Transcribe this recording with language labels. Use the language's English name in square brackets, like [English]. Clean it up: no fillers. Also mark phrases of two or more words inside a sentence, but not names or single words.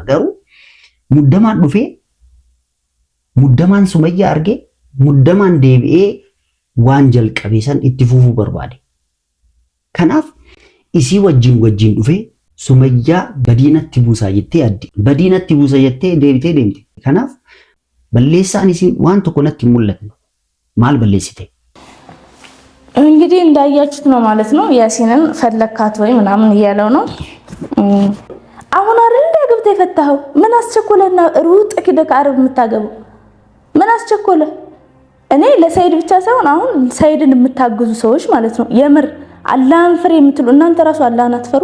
[Oromo] Garuu muddamaan dhufee muddamaan Sumayyaa argee muddamaan deebi'ee waan jalqabe san itti fufuu barbaade. Kanaaf isii wajjin dhufee Sumayyaa badiinatti buusaa jettee addi. Badiinatti buusa jettee deebitee deemte. Kanaaf balleessaan isii waan tokko natti hin mul'atne. Maal balleessite? [Amharic] እንግዲህ እንዳያችሁት ነው ማለት ነው። ያሲንን ፈለካት ወይ ምናምን እያለው ነው። አሁን አይደል ገብተ የፈታኸው? ምን አስቸኮለና ሩጥ ኪደክ አረብ የምታገበው ምን አስቸኮለ? እኔ ለሰይድ ብቻ ሳይሆን አሁን ሰይድን የምታግዙ ሰዎች ማለት ነው የምር አላህን ፍሬ የምትሉ እናንተ ራሱ አላህን አትፈሩ?